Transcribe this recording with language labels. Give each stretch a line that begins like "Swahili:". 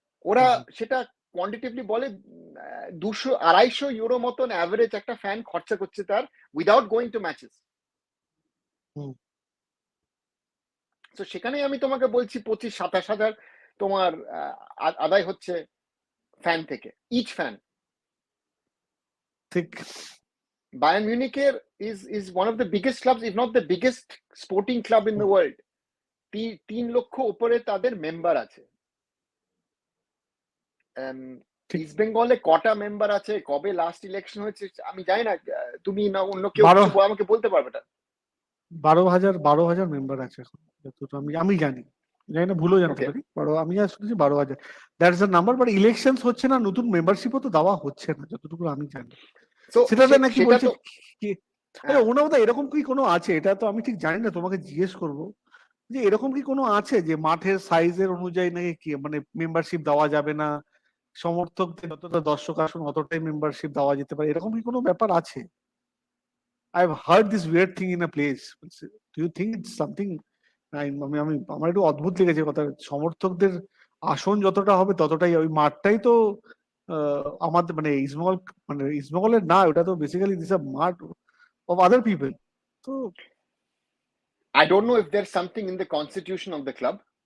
Bangla: ওরা সেটা কোয়ান্টিটিভলি বলে 200-250 ইউরো মতন অ্যাভারেজ একটা ফ্যান খরচা করছে তার,
English: Without going to matches.
Bangla: তো সেখানেই আমি তোমাকে বলছি 25-27 হাজার তোমার আদায় হচ্ছে ফ্যান থেকে, ইচ ফ্যান। ঠিক
English: Bayern মিউনিখের is one of the biggest clubs, if not the biggest sporting club in the world.
Bangla: 3 লক্ষ উপরে তাদের মেম্বার আছে। ইস্ট বেঙ্গলে কটা মেম্বার আছে, কবে লাস্ট ইলেকশন হয়েছে আমি জানি না, তুমি না অন্য কেউ আমাকে বলতে পারবে না। 12,000 মেম্বার আছে এখন, যতটুকু আমি জানি না, ভুলও জানতে পারি। আমি আর শুনেছি 12,000,
English: That's the number.
Bangla: But elections হচ্ছে না, নতুন মেম্বারশিপও তো দেওয়া হচ্ছে না যতটুকু আমি জানি। সেটাতে নাকি বলছে ওনারা এরকম কি কোনো আছে, এটা তো আমি ঠিক জানি না, তোমাকে জিজ্ঞেস করবো যে এরকম কি কোনো আছে যে মাঠের সাইজের অনুযায়ী নাকি কি মানে মেম্বারশিপ দেওয়া যাবে না, সমর্থকদের যতটা দর্শক আসুন অতটাই মেম্বারশিপ দেওয়া যেতে পারে, এরকম কি কোনো ব্যাপার আছে?
English: I've heard this weird thing in a place. Do you think it's something?
Bangla: আমার একটু অদ্ভুত লেগেছে কথা। সমর্থকদের আসন যতটা হবে ততটাই, ওই মাঠটাই তো আমাদের মানে ইস্টবেঙ্গলের না, ওটা তো বেসিক্যালি দিস আ মাঠ
English: of other people.
Bangla: তো
English: I don't know if there's something in the constitution of the club.